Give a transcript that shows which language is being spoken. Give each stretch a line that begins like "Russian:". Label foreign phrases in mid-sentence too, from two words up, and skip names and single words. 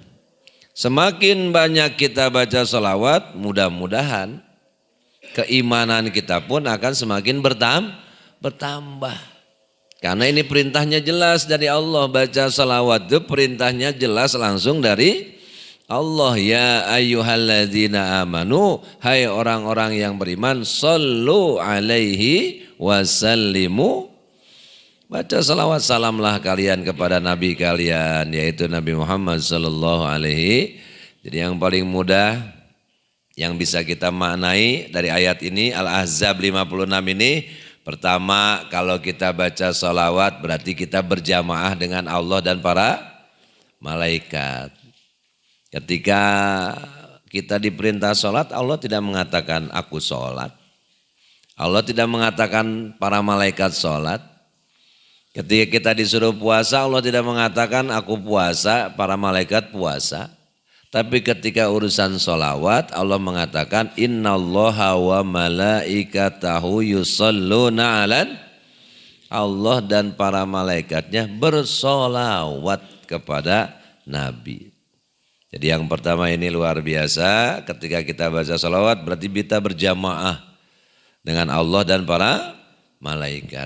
Indonesian: Semakin banyak kita baca selawat, mudah-mudahan keimanan kita pun akan semakin bertambah. Karena ini perintahnya jelas dari Allah, baca selawat itu perintahnya jelas langsung dari Allah.
Arabic: يا أيها الذين آمنوا,
Indonesian: hai orang-orang yang beriman,
Arabic: صلوا عليه وسلموا,
Indonesian: baca salawat salamlah kalian kepada Nabi kalian, yaitu Nabi Muhammad
Arabic: صلى الله عليه.
Indonesian: Jadi yang paling mudah yang bisa kita maknai dari ayat ini Al-Ahzab 56 ini, pertama kalau kita baca salawat berarti kita berjamaah dengan Allah dan para malaikat. Ketika kita diperintah sholat, Allah tidak mengatakan aku sholat. Allah tidak mengatakan para malaikat sholat. Ketika kita disuruh puasa, Allah tidak mengatakan aku puasa, para malaikat puasa. Tapi ketika urusan sholawat, Allah mengatakan
Arabic: إن الله وملائكته يصلون على,
Indonesian: Allah dan para malaikatnya bersolawat kepada Nabi. Jadi yang pertama ini luar biasa, ketika kita baca salawat berarti kita berjamaah dengan Allah dan para malaikat.